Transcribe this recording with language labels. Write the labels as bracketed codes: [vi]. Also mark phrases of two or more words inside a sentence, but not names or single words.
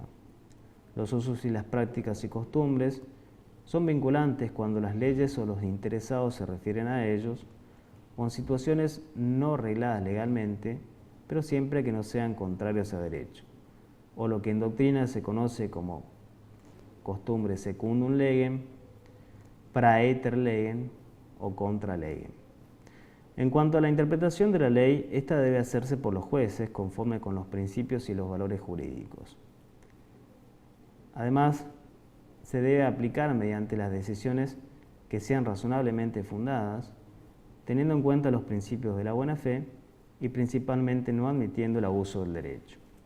[es] Los usos y las prácticas y costumbres son vinculantes cuando las leyes o los interesados se refieren a ellos, o en situaciones no regladas legalmente, pero siempre que no sean contrarios a derecho, o lo que en doctrina se conoce como costumbre [la] secundum legem, praeter legem o contra legem. [es] En cuanto a la interpretación de la ley, esta debe hacerse por los jueces conforme con los principios y los valores jurídicos. Además, se debe aplicar mediante las decisiones que sean razonablemente fundadas, teniendo en cuenta los principios de la buena fe y principalmente no admitiendo el abuso del derecho.